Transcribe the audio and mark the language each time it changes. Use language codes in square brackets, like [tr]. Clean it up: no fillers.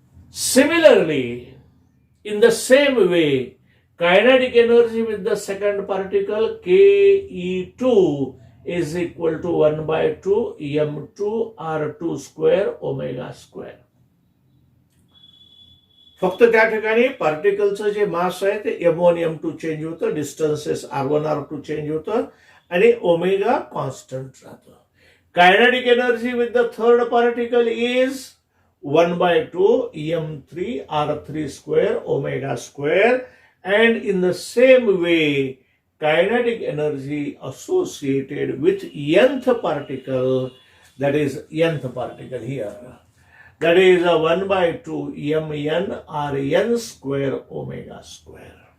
[en] Similarly, in the same way, kinetic energy with the second particle Ke2 is equal to 1 by 2 m2 r2 square omega square. [mr] फक्त त्या ठिकाणी पार्टिकलचं जे मास आहे ते m1 m2 change होतं, distances r1 r2 change होतं आणि omega constant राहतं. [en] Kinetic energy with the third particle is 1 by 2 m3 r3 square omega square, and in the same way kinetic energy associated with nth particle, that is nth particle here, that is 1 by 2 mn rn square omega square.